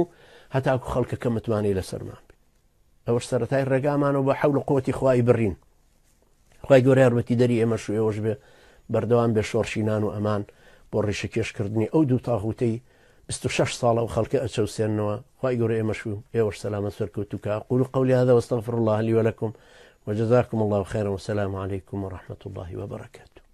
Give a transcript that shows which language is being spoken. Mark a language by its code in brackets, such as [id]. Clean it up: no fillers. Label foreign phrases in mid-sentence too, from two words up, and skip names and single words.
[ckb] هەتاکو خەڵکەکە متمانەی لەسەرمان بێ ئەوەش سەرەتای ڕێگامانەوە بە حەول و قووەتی خوای بڕین خوای گەورەی یارمەتی دەری ئێمەش و ئێوەش بێ بەردەوام بێ شۆڕشی نان و ئەمان بۆ ڕێشەکێشکردنی ئەو دوو تاغوتەی 26 ساڵە و خەڵکە ئەچەوسێنەوە خوای گەورەی ئێمەش و ئێوەش سەلامەت سەرکەوتووکە [ar] قول قولي هذا واستغفر الله لي ولكم وجزاكم الله خيرا والسلام عليكم ورحمة الله وبركاته.